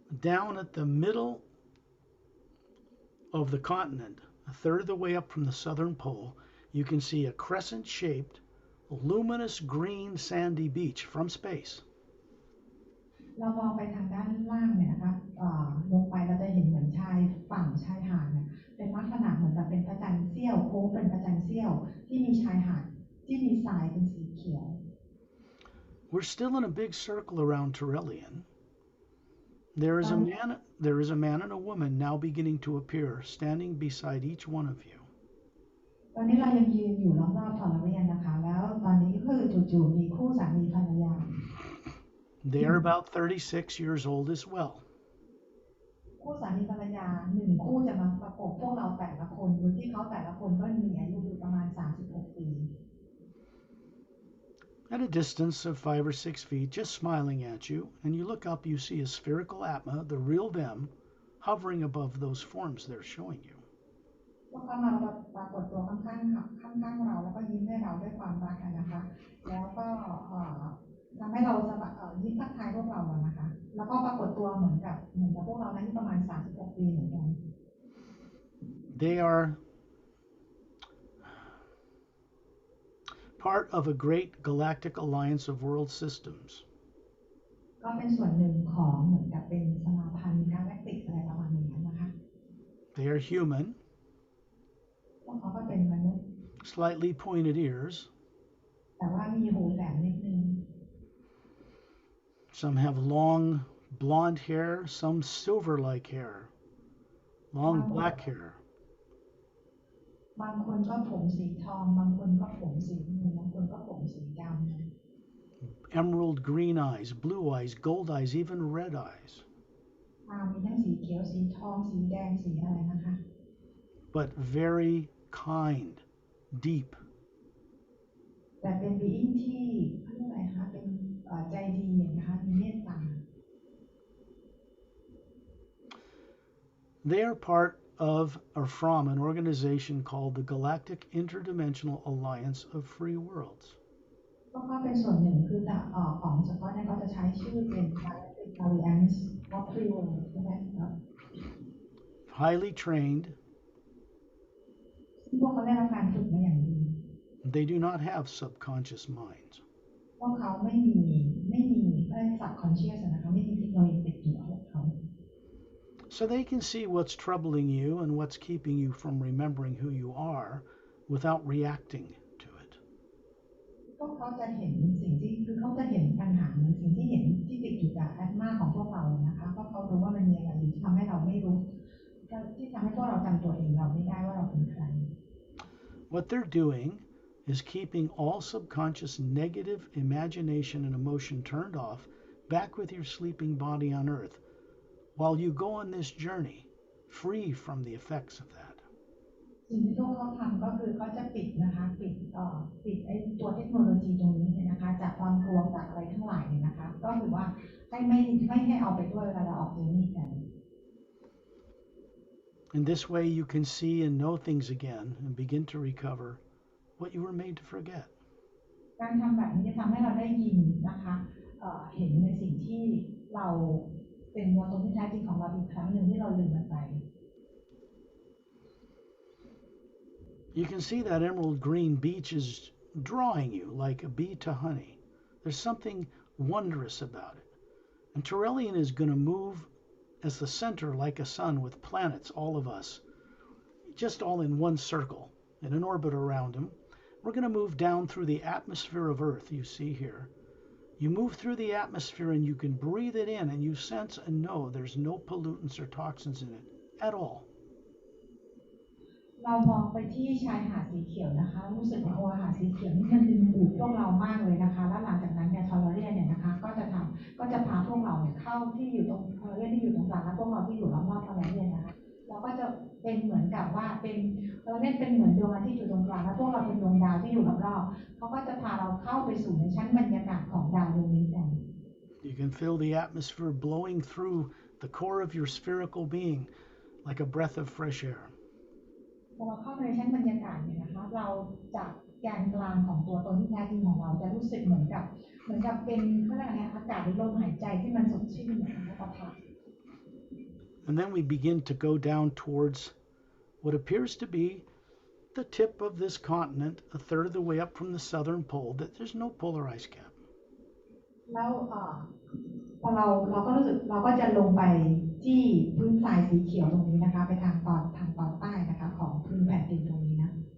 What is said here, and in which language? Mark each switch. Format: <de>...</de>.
<en>Down at the middle of the continent, a third of the way up from the southern pole, you can see a crescent-shaped, luminous green sandy beach from space.</en> <th>เรามองไปทางด้านล่างเนี่ยนะคะลงไปเราจะเห็นเหมือนชายหาดเนี่ยเป็นลักษณะเหมือนกับเป็นพระจันทร์เสี้ยวโค้งเป็นพระจันทร์เสี้ยวที่มีชายหาด ที่มีทรายเป็นสีเขียว</th> <en>We're still in a big circle around Turelian. There is</en> <th>ตอน</th> <en>a man and a woman now beginning to appear, standing beside each one of you.</en> <th>ตอนนี้เรายังยืนอยู่รอบๆทอร์เรียนนะคะแล้วตอนนี้คือจู่ๆมีคู่สามีภรรยา</th> <en>They are about 36 years old as well.</en> <th>คู่สามีภรรยาหนึ่งคู่จะมาประกบพวกเราแต่ละคนโดยที่เขาแต่ละคนก็มีอายุอยู่ประมาณ36 ปี</th> <en>At a distance of 5 or 6 feet, just smiling at you, and you look up, you see a spherical Atma, the real them, hovering above those forms they're showing you.</en> <th>พวกเขามาปรากฏตัวข้างๆเราแล้วก็ยิ้มให้เราด้วยความรักนะคะแล้วก็ทำให้เรายิ้มทักทายพวกเรานะคะแล้วก็ปรากฏตัวเหมือนกับพวกเรานั้นประมาณ36 ปีเหมือนกัน</th> <en>They are part of a great galactic alliance of world systems.</en> <th>ก็เป็นส่วนหนึ่งของเหมือนกับเป็นสมาพันธ์กาแล็กติกอะไรประมาณนี้นะคะ</th> <en>They are human,</en> <th>พวกเขาก็เป็นมนุษย์</th> <en>slightly pointed ears.</en> <th>แต่ว่ามีหูแหลมนิดนึง</th> <en>Some have long blonde hair, some silver-like hair, long black hair.</en> <th>บางคนก็ผมสีทองบางคนก็ผมสีเงินบางคนก็ผมสีดำ</th> <en>Emerald green eyes, blue eyes, gold eyes, even red eyes.</en> <th>มีทั้งสีเขียวสีทองสีแดงสีอะไรนะคะ</th> <en>But very kind, deep.</en> <th>แต่เป็น being ที่เขาเรียกอะไรคะเป็นใจดีนะคะมีเมตตา</th> <en>They are part of or from an organization called the Galactic Interdimensional Alliance of Free Worlds.</en> <th>ก็เป็นส่วนหนึ่งคือของเฉพาะเนี่ยก็จะใช้ชื่อเป็น Galactic Alliance of Free Worlds ใช่ไหมครับ</th> <en>Highly trained.</en> <th>พวกเขาได้รับการฝึกมาอย่างดี</th> <en>They do not have subconscious minds.</en> <th>พวกเขาไม่มีsubconscious นะคะไม่มีเทคโนโลยีติดอยู่กับพวกเขา</th> <en>So they can see what's troubling you and what's keeping you from remembering who you are without reacting to it.</en> <th>พวกเขาจะเห็นสิ่งที่คือเขาจะเห็นปัญหาสิ่งที่เห็นที่ติดอยู่กับแอดมาของพวกเรานะคะเพราะเขารู้ว่ามันมีอะไรอยู่ที่ทำให้เราไม่รู้ที่ทำให้พวกเราจำตัวเองเราไม่ได้ว่าเราเป็นใคร</th> <en>What they're doing is keeping all subconscious negative imagination and emotion turned off back with your sleeping body on earth while you go on this journey free from the effects of that.</en> <th>สิ่งที่พวกเขาทำก็คือเขาจะปิดนะคะปิดไอ้ตัวเทคโนโลยีตรงนี้เนี่ยนะคะจากความกลัวจากอะไรทั้งหลายเนี่ยนะคะก็คือว่าไม่ให้เอาไปด้วยเวลาเราออกเจอร์นี่กัน</th> <en>In this way you can see and know things again and begin to recover what you were made to forget.</en> <th>การทำแบบนี้จะทำให้เราได้ยินนะคะเห็นในสิ่งที่เราเป็นตัวตนที่แท้จริงของเราอีกครั้งหนึ่งที่เราลืมมันไป</th> <en>You can see that emerald green beach is drawing you like a bee to honey. There's something wondrous about it. And Turelian is going to move as the center like a sun with planets, all of us, just all in one circle, in an orbit around him. We're going to move down through the atmosphere of Earth, you see here. You move through the atmosphere and you can breathe it in and you sense and know there's no pollutants or toxins in it at all.</en> <th>เรามองไปที่ชายหาดสีเขียวนะคะรู้สึกว่าหาดสีเขียวนี่มันดึงดูดพวกเรามากเลยนะคะแล้วหลังจากนั้นเนี่ยทอร์เรียนเนี่ยนะคะก็จะพาพวกเราเนี่ยเข้าที่อยู่ตรงทอร์เรียนที่อยู่ตรงกลางและพวกเราที่อยู่รอบๆทอร์เรียนนะคะเราก็จะเป็นเหมือนกับว่าเป็นทอร์เรียนเป็นเหมือนดวงอาทิตย์อยู่ตรงกลางและพวกเราเป็นดวงดาวที่อยู่รอบๆเขาก็จะพาเราเข้าไปสู่ในชั้นบรรยากาศของดาวดวงนี้กัน</th> <en>You can feel the atmosphere blowing through the core of your spherical being like a breath of fresh air.</en> <th>พอเราเข้าในชั้นบรรยากาศเนี่ยนะคะเราจากแกนกลางของตัวตนที่แท้จริงของเราจะรู้สึกเหมือนกับเป็นเขาเรียกอะไรอากาศหรือลมหายใจที่มันสดชื่นนะคะประทาน</th> <en>And then we begin to go down towards what appears to be the tip of this continent, a third of the way up from the southern pole, that there's no polar ice cap.</en> <th>แล้วพอเราก็รู้สึกเราก็จะลงไปที่พื้นทรายสีเขียวตรงนี้นะคะไปทางตอนใต้นะคะของพื้นแผ่นดินตรงนี้นะ</th>